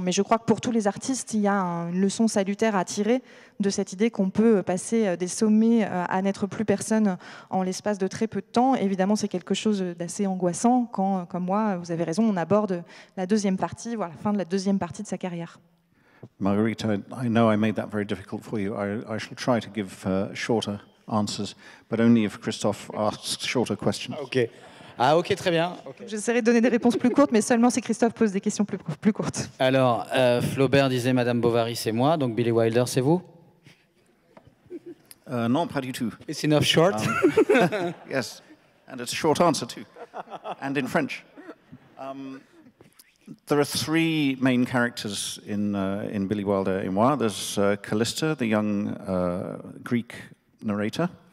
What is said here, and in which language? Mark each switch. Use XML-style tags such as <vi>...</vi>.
<fr>Mais je crois que pour tous les artistes, il y a une leçon salutaire à tirer de cette idée qu'on peut passer des sommets à n'être plus personne en l'espace de très peu de temps. Évidemment, c'est quelque chose d'assez angoissant quand, comme moi, vous avez raison, on aborde la deuxième partie, voire la fin de la deuxième partie de sa carrière.</fr> <en>Marguerite, I know I made that very difficult for you. I shall try to give shorter answers, but only if Christophe asks shorter questions.</en> <fr>Ok. Ah ok, très bien. Okay. J'essaierai de donner des réponses plus courtes, mais seulement si Christophe pose des questions plus courtes. Alors, Flaubert disait Madame Bovary, c'est moi, donc Billy Wilder, c'est vous? Non, pas du tout.</fr> <en>It's enough short. Yes, and it's a short answer too, and in French. There are three main characters in Billy Wilder et moi. There's Callista, the young Greek narrator.</en>